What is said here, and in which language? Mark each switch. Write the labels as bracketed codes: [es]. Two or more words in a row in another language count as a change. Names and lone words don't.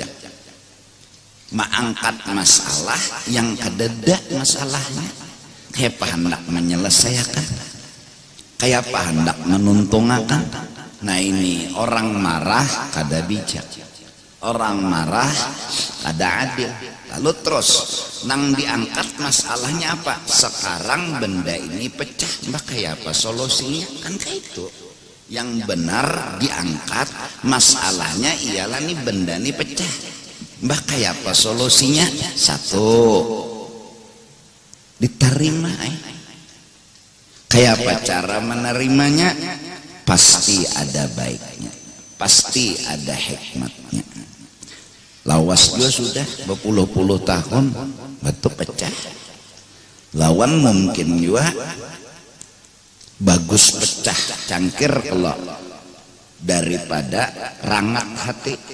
[id] Mengangkat masalah yang kadada masalahnya, kayak hendak menyelesaikan, kayak hendak menuntungakan. Nah ini orang marah kada bijak, orang marah kada adil. Lalu terus nang diangkat masalahnya apa? Sekarang benda ini pecah, mbak kayak apa solusinya? Kan kayak itu yang benar diangkat masalahnya, ialah nih benda ini pecah, mbak kayak apa solusinya? Satu, diterima. Kayak apa cara menerimanya? Pasti ada baiknya, pasti ada hikmatnya. Lawas juga sudah berpuluh-puluh tahun batu pecah, lawan mungkin juga bagus pecah cangkir kalau daripada rangat hati.